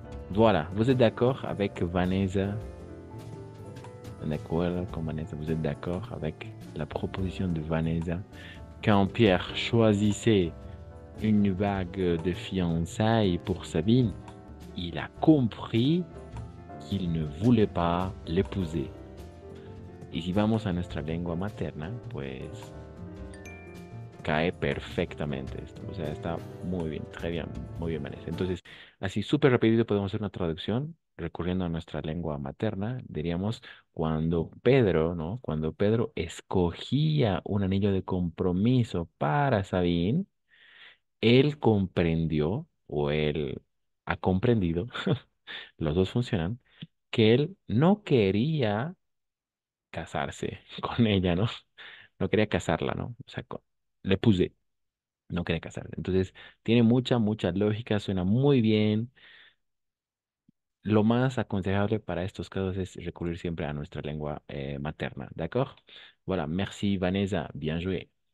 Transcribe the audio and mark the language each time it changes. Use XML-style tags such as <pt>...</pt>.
<fr>Voilà, vous êtes d'accord avec Vanessa? D'accord, con Vanessa, vous êtes d'accord avec la proposition de Vanessa? Quand Pierre choisissait une bague de fiançailles pour Sabine, il a compris qu'il ne voulait pas l'épouser.</fr> <es>Y si vamos a nuestra lengua materna, pues cae perfectamente esto. O sea, está muy bien, très bien, muy bien, Vanessa. Entonces, así súper rapidito podemos hacer una traducción recurriendo a nuestra lengua materna, diríamos cuando Pedro, ¿no? Cuando Pedro escogía un anillo de compromiso para Sabine, él comprendió o él ha comprendido, los dos funcionan, que él no quería casarse con ella, ¿no? No quería casarla, ¿no? O sea, le puse, no quería casarse. Entonces, tiene mucha lógica, suena muy bien. Lo más aconsejable para estos casos es recurrir siempre a nuestra lengua materna, ¿d'accord?</es> <fr>Voilà, merci Vanessa, bien joué.</fr>